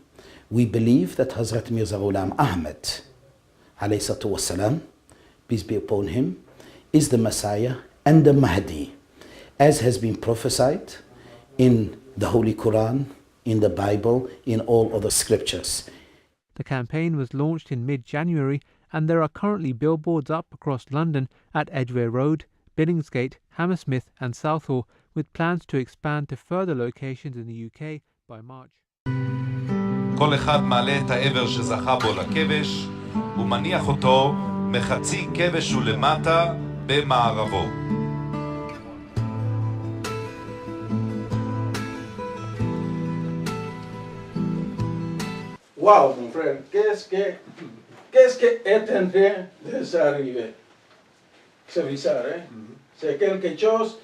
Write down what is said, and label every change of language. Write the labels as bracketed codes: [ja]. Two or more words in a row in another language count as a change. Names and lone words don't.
[en] We believe that Hazrat Mirza Ghulam Ahmad, [ar] عليه الصلاة والسلام, [en] peace be upon him, is the Messiah and the Mahdi, as has been prophesied in the Holy Quran, in the Bible, in all other scriptures. The campaign was launched in mid-January, and there are currently billboards up across London at Edgware Road, Billingsgate, Hammersmith and Southall, with plans to expand to further locations in the UK by March. [he] כל אחד מעלה את העבר שזכה בו לכבש, ומניח אותו מחצי כבש ולמטה במערבו. [fr] Wow, mon frère, qu'est-ce qui est en train de s'arriver? C'est bizarre, hein? C'est quelque chose.